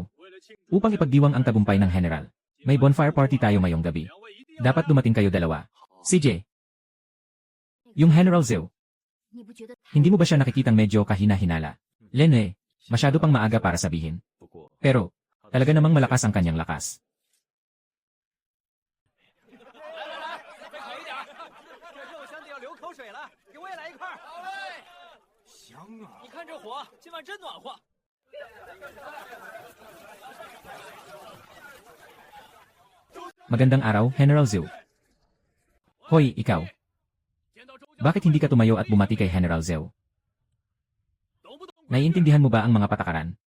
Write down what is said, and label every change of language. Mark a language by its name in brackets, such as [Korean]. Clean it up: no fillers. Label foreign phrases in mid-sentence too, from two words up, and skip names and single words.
[Filipino] Upang ipagdiwang ang tagumpay ng General, may [English] bonfire party [Filipino] tayo ngayong gabi. Dapat dumating kayo dalawa. CJ. Yung General Zhou. Hindi mo ba siya nakikitang medyo kahina-hinala? Lene, masyado pang maaga para sabihin. Pero, talaga namang malakas ang kanyang lakas. [Chinese] 你看这火，今晚真暖和。 [Filipino] Magandang araw, General Zhou. Hoy, ikaw. Bakit hindi ka tumayo at bumati kay General Zhou? Naiintindihan mo ba ang mga patakaran?